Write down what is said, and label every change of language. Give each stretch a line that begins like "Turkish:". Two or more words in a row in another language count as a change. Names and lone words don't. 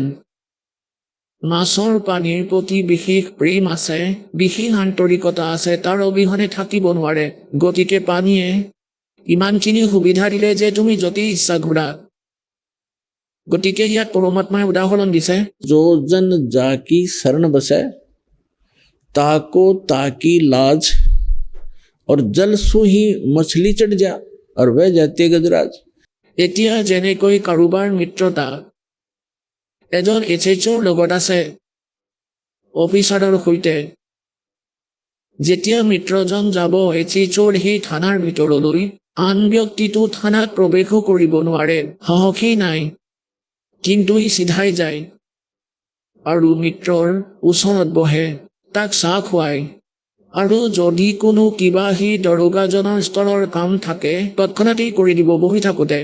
Assamese: মাছৰ পানীৰ প্ৰতি বিশেষ প্ৰেম আছে, বিশেষ আন্তৰিকতা আছে, তাৰ অবিহনে থাকিব নোৱাৰে। গতিকে পানীয়ে ইমানখিনি সুবিধা দিলে যে তুমি য'তেই ইচ্ছা ঘূৰা। গতিকে ইয়াত পৰমাত্মাই উদাহৰণ দিছে,
Hindi: जो जन जाकी शरण बसे ताको ताकी लाज, और जल सु ही मछली चढ़ जा और वह जाती है गजराज।
Assamese: এতিয়া যেনেকৈ কাৰোবাৰ মিত্ৰতা এজন SHOৰ লগত আছে, অফিচাৰৰ সৈতে, যেতিয়া মিত্ৰজন যাব SHOৰ সেই থানাৰ ভিতৰলৈ, আন ব্যক্তিটো থানাত প্ৰৱেশো কৰিব নোৱাৰে, সাহসেই নাই, কিন্তু সি চিধাই যায় আৰু মিত্ৰৰ ওচৰত বহে, তাক চাহ খুৱায়, আৰু যদি কোনো কিবা সেই দৰোগাজনৰ স্তৰৰ কাম থাকে তৎক্ষণাতেই কৰি দিব বহি থাকোঁতে।